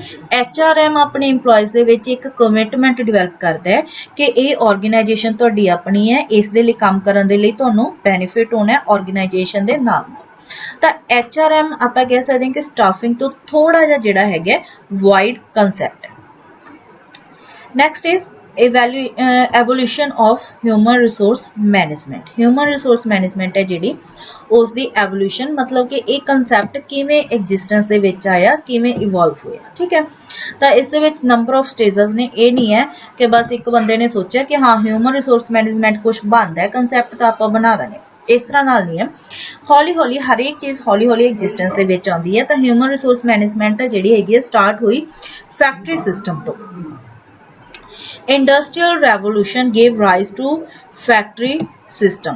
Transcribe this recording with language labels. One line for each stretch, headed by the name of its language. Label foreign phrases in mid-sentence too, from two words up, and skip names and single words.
Punjabi: HRM ਆਪਣੇ ਇੰਪਲੋਈਜ਼ ਦੇ ਵਿੱਚ ਇੱਕ ਕਮਿਟਮੈਂਟ ਡਿਵੈਲਪ ਕਰਦਾ ਹੈ ਕਿ ਇਹ ਆਰਗੇਨਾਈਜੇਸ਼ਨ ਤੁਹਾਡੀ ਆਪਣੀ ਹੈ, ਇਸ ਦੇ ਲਈ ਕੰਮ ਕਰਨ ਦੇ ਲਈ ਤੁਹਾਨੂੰ ਬੈਨੀਫਿਟ ਹੋਣਾ ਹੈ ਆਰਗੇਨਾਈਜੇਸ਼ਨ ਦੇ ਨਾਲ। ਤਾਂ HRM ਆਪਾਂ ਕਹਿ ਸਕਦੇ ਹਾਂ ਕਿ ਸਟਾਫਿੰਗ ਤੋਂ ਥੋੜਾ ਜਿਹਾ ਜਿਹੜਾ ਹੈਗਾ
English: wide concept
Punjabi: ਹੈ।
English: next is evolution of human resource management। human resource management
Punjabi: ਹੈ ਜਿਹੜੀ ਉਸ ਦੀ evolution, ਮਤਲਬ ਕਿ ਇਹ concept ਕਿਵੇਂ existence ਦੇ ਵਿੱਚ ਆਇਆ, ਕਿਵੇਂ evolve ਹੋਇਆ, ਠੀਕ ਹੈ। ਤਾਂ ਇਸ ਦੇ ਵਿੱਚ
English: number of stages
Punjabi: ਨੇ, ਇਹ ਨਹੀਂ ਹੈ ਕਿ ਬਸ ਇੱਕ ਬੰਦੇ ਨੇ ਸੋਚਿਆ ਕਿ ਹਾਂ
English: human resource management
Punjabi: ਕੁਝ ਬਣਦਾ ਹੈ concept ਤਾਂ ਆਪਾਂ ਬਣਾ ਦੇਣੇ, ਇਸ ਤਰ੍ਹਾਂ ਨਾਲ ਨਹੀਂ ਹੈ। ਹੌਲੀ ਹੌਲੀ ਹਰੇਕ ਚੀਜ਼ ਹੌਲੀ ਹੌਲੀ ਐਗਜ਼ਿਸਟੈਂਸ ਦੇ ਵਿੱਚ ਆਉਂਦੀ ਹੈ। ਤਾਂ
English: human resource management
Punjabi: ਜਿਹੜੀ ਹੈਗੀ ਹੈ ਸਟਾਰਟ ਹੋਈ
English: factory system
Punjabi: ਤੋਂ।
English: industrial revolution gave rise to factory system.